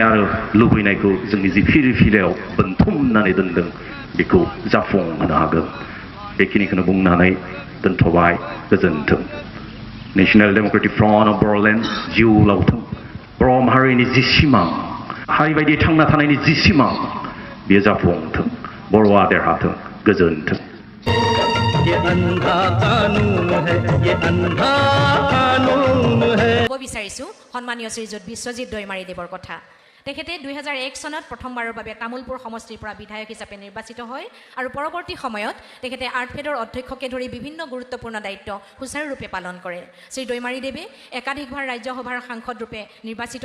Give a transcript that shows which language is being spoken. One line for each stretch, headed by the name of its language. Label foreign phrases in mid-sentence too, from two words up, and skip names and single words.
Bodo: आरो लुबैनायखौ जोंनि जि फिरफिलायाव बोनथुमनानै दोनदों बेखौ जाफुंहोनो हागोन बेखिनिखौनो बुंनानै दोनथ'बाय गोजोन्थों नेशनेल डेम'क्रेटिक फ्रन्ट अफ बर'लेण्ड जिउ लावथों बर' माहारिनि जि सिमां हारि बायदि थांना थानायनि जि सिमां बेयो जाफुंथों बर'आ देरहाथों गोजोन्थों
Assamese: ক'ব বিচাৰিছোঁ সন্মানীয় শ্ৰীযুত বিশ্বজিৎ দৈমাৰীদেৱৰ কথা তেখেতে 2001 চনত প্ৰথমবাৰৰ বাবে তামোলপুৰ সমষ্টিৰ পৰা বিধায়ক হিচাপে নিৰ্বাচিত হয় আৰু পৰৱৰ্তী সময়ত তেখেতে আৰ্টফেডৰ অধ্যক্ষকে ধৰি বিভিন্ন গুৰুত্বপূৰ্ণ দায়িত্ব সুচাৰুৰূপে পালন কৰে শ্ৰী দৈমাৰীদেৱে একাধিকবাৰ ৰাজ্যসভাৰ সাংসদৰূপে নিৰ্বাচিত